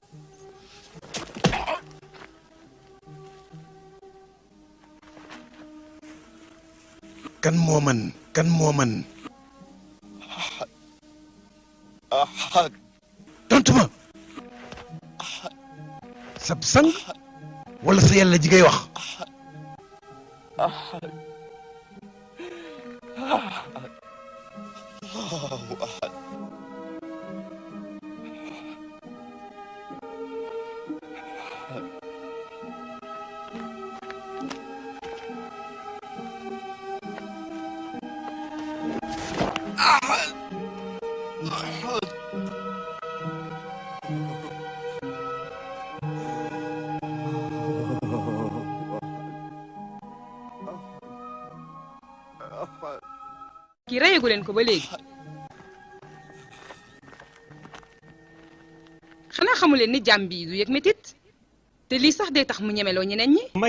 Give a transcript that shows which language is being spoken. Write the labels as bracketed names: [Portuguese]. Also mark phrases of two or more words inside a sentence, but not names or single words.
[Wolof] kan moo man [Arabic] أحد أحد [Wolof] tontu ma sab sang wala sa yàlla ji ngay wax. [Arabic] أحد أحد الله أحد أحد أحد [Wolof] kii reyagu leen ko ba léegi xanaa xamu leen ni jàmm bi du yëg métit te lii sax day tax mu ñemeloo ñeneen ñi.